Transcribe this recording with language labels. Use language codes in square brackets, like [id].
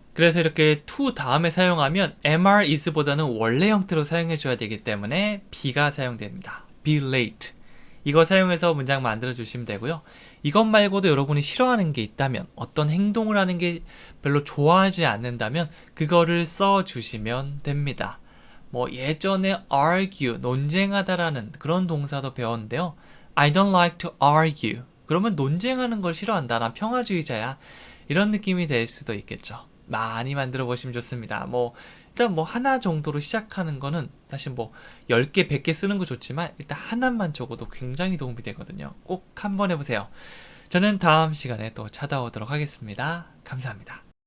[ko] 그래서 이렇게 to 다음에 사용하면 am, is 보다는 원래 형태로 사용해 줘야 되기 때문에 be가 사용됩니다. [en] Be late. [ko] 이거 사용해서 문장 만들어 주시면 되고요. 이것 말고도 여러분이 싫어하는 게 있다면, 어떤 행동을 하는 게 별로 좋아하지 않는다면 그거를 써 주시면 됩니다. 예전에 argue, 논쟁하다라는 그런 동사도 배웠는데요. [en] I don't like to argue. [ko] 그러면 논쟁하는 걸 싫어한다. 난 평화주의자야. 이런 느낌이 될 수도 있겠죠. 많이 만들어 보시면 좋습니다. 일단 하나 정도로 시작하는 거는 사실 10개, 100개 쓰는 거 좋지만 일단 하나만 적어도 굉장히 도움이 되거든요. 꼭 한번 해보세요. 저는 다음 시간에 또 찾아오도록 하겠습니다. 감사합니다.